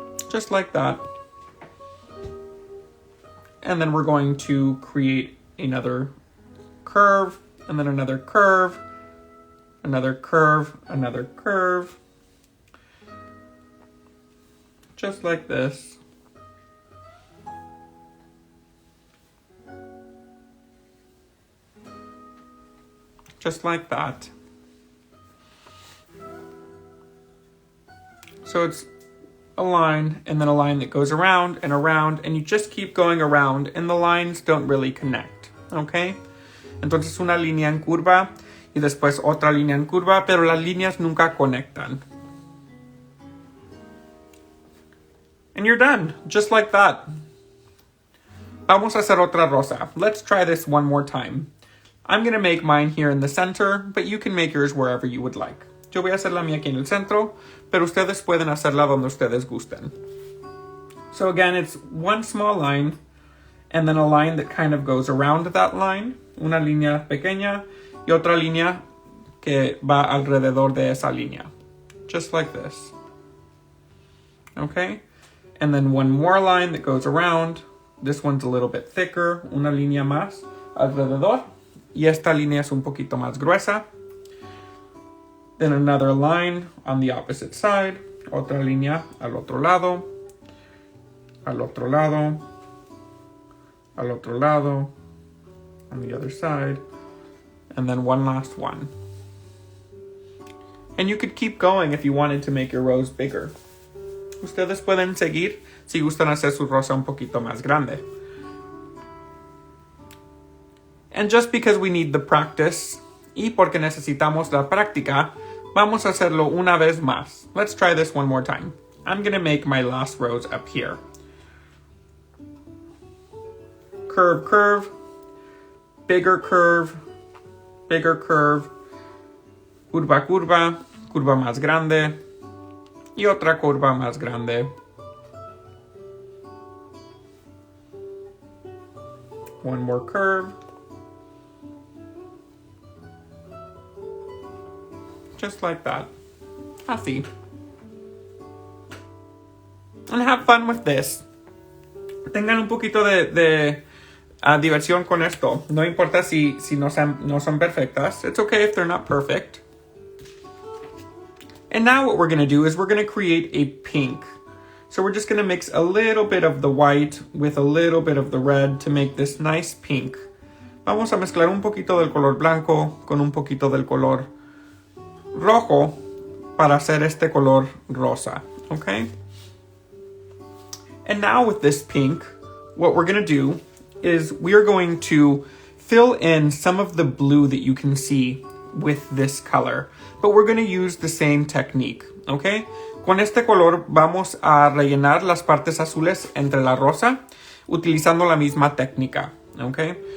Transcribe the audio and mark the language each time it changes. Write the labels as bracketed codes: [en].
[en] Just like that. And then we're going to create another curve, and then another curve, another curve, another curve. Just like this. Just like that. So it's a line, and then a line that goes around, and you just keep going around, and the lines don't really connect, okay? [es] Entonces una línea en curva, y después otra línea en curva, pero las líneas nunca conectan. [en] And you're done, just like that. [es] Vamos a hacer otra rosa. [en] Let's try this one more time. I'm going to make mine here in the center, but you can make yours wherever you would like. [es] Yo voy a hacer la mía aquí en el centro, pero ustedes pueden hacerla donde ustedes gusten. [en] So again, it's one small line, and then a line that kind of goes around that line. [es] Una línea pequeña, y otra línea que va alrededor de esa línea. [en] Just like this. Okay? And then one more line that goes around. This one's a little bit thicker. [es] Una línea más alrededor. Y esta línea es un poquito más gruesa. [en] Then another line on the opposite side. [es] Otra línea al otro lado. Al otro lado. Al otro lado. [en] On the other side. And then one last one. And you could keep going if you wanted to make your rose bigger. [es] Ustedes pueden seguir si gustan hacer su rosa un poquito más grande. [en] And just because we need the practice, [es] y porque necesitamos la práctica, vamos a hacerlo una vez más. [en] Let's try this one more time. I'm going to make my last rose up here. Curve, curve, bigger curve, bigger curve, [es] Curva, curva, curva más grande y otra curva más grande. [en] One more curve. Just like that. Así. And have fun with this. [es] Tengan un poquito de diversión con esto. No importa si no son perfectas. [en] It's okay if they're not perfect. And now what we're going to do is we're going to create a pink. So we're just going to mix a little bit of the white with a little bit of the red to make this nice pink. [es] Vamos a mezclar un poquito del color blanco con un poquito del color rojo para hacer este color rosa. [en] Okay? And now with this pink, what we're going to do is we are going to fill in some of the blue that you can see with this color. But we're going to use the same technique, okay? [es] Con este color vamos a rellenar las partes azules entre la rosa utilizando la misma técnica, okay?